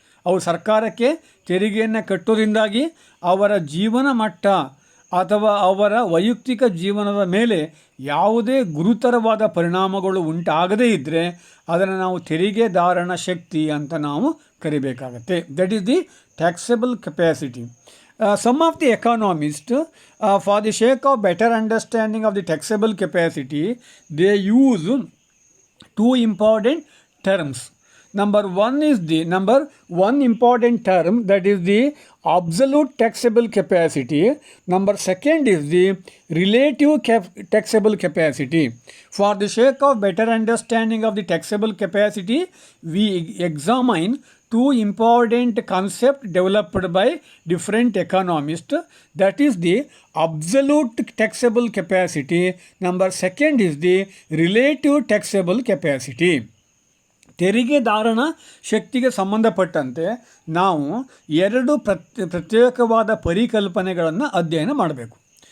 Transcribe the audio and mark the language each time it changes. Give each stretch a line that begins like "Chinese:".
Kannada: ಅವರು ಸರ್ಕಾರಕ್ಕೆ ತೆರಿಗೆಯನ್ನು ಕಟ್ಟೋದ್ರಿಂದಾಗಿ ಅವರ ಜೀವನ ಮಟ್ಟ ಅಥವಾ ಅವರ ವೈಯಕ್ತಿಕ ಜೀವನದ ಮೇಲೆ ಯಾವುದೇ ಗುರುತರವಾದ ಪರಿಣಾಮಗಳು ಉಂಟಾಗದೇ ಇದ್ದರೆ ಅದನ್ನು ನಾವು ತೆರಿಗೆದಾರನ ಶಕ್ತಿ ಅಂತ ನಾವು ಕರಿಬೇಕಾಗತ್ತೆ.
English: That is the taxable capacity. Some of the economists, for the sake of better understanding of the taxable capacity, they use two important terms. Number one important term, that is the absolute taxable capacity. Number second is the relative taxable capacity. For the sake of better understanding of the taxable capacity, we examine two important concepts developed by different economists. That is the absolute taxable capacity. Number second is the relative taxable capacity.
Kannada: ತೆರಿಗೆದಾರನ ಶಕ್ತಿಗೆ ಸಂಬಂಧಪಟ್ಟಂತೆ ನಾವು ಎರಡು ಪ್ರತ್ಯೇಕವಾದ ಪರಿಕಲ್ಪನೆಗಳನ್ನು ಅಧ್ಯಯನ ಮಾಡಬೇಕು.